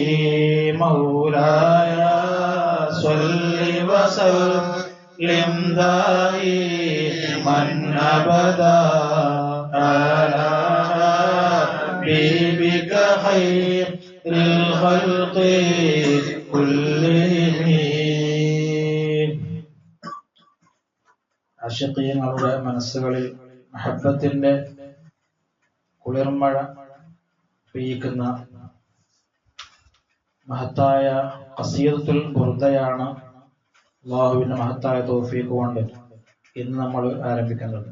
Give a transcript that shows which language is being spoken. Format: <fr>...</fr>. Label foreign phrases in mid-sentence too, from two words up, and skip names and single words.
<ar>مولاي صل وسلم دائما أبدا على حبيبك خير الخلق كلهم.</ar> <ml>ആശിഖീങ്ങളുടെ മനസ്സുകളിൽ മഹബ്ബത്തിന്റെ കുളിർമഴ പെയ്യിക്കുന്ന മഹത്തായ ഖസീദത്തുൽ ബുർദയാണ് അല്ലാഹുവിന്റെ മഹത്തായ തൗഫീഖ് കൊണ്ട് ഇന്ന് നമ്മൾ ആരംഭിക്കുന്നത്.</ml>